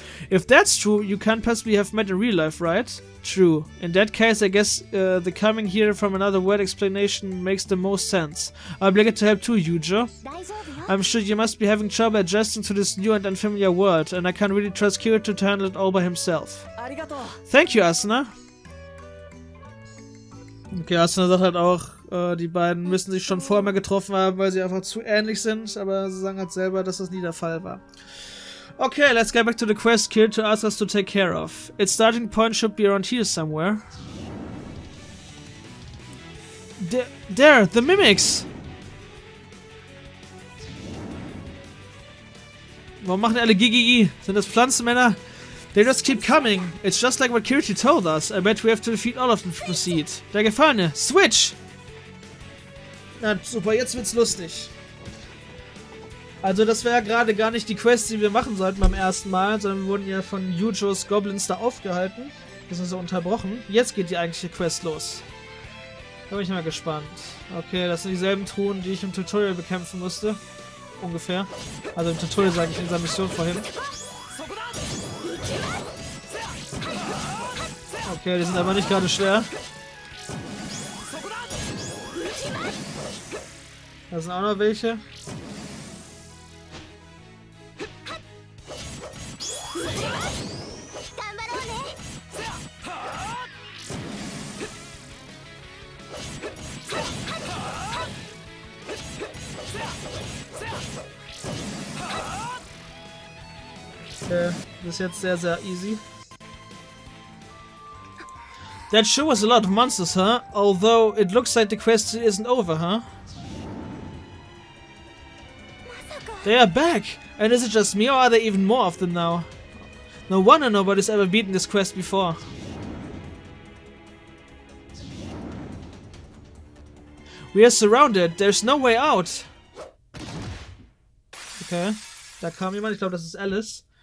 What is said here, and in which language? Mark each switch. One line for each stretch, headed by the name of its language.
English: If that's true, you can't possibly have met in real life, right? True. In that case, I guess the coming here from another word explanation makes the most sense. I'll be glad to help too, Yujo. I'm sure you must be having trouble adjusting to this new and unfamiliar world, and I can't really trust Kirito to handle it all by himself. Thank you, Asuna.
German: Okay, Asuna sagt halt auch, die beiden müssen sich schon vorher mal getroffen haben, weil sie einfach zu ähnlich sind, aber sie sagen halt selber, dass das nie der Fall war.
English: Okay, let's get back to the quest Kirito asked us to take care of. Its starting point should be around here somewhere. There, the mimics!
German: Warum machen die alle Gigi? Sind das Pflanzenmänner?
English: They just keep coming. It's just like what Kirito told us. I bet we have to defeat all of them to proceed. Der Gefallene, switch!
German: Na super, jetzt wird's lustig. Also das wäre ja gerade gar nicht die Quest, die wir machen sollten beim ersten Mal, sondern wir wurden ja von Yujos Goblins da aufgehalten. Das ist so unterbrochen. Jetzt geht die eigentliche Quest los. Da bin ich mal gespannt. Okay, das sind dieselben Truhen, die ich im Tutorial bekämpfen musste. Ungefähr. Also im Tutorial sage ich in dieser Mission vorhin. Okay, die sind aber nicht gerade schwer. Da sind auch noch welche. Okay, das ist jetzt sehr, sehr easy.
English: That sure was a lot of monsters, huh? Although it looks like the quest isn't over, huh? They are back! And is it just me or are there even more of them now? No wonder nobody's ever beaten this quest before. We are surrounded, there's no way out!
German: Okay, da kam jemand, ich glaube das ist Alice.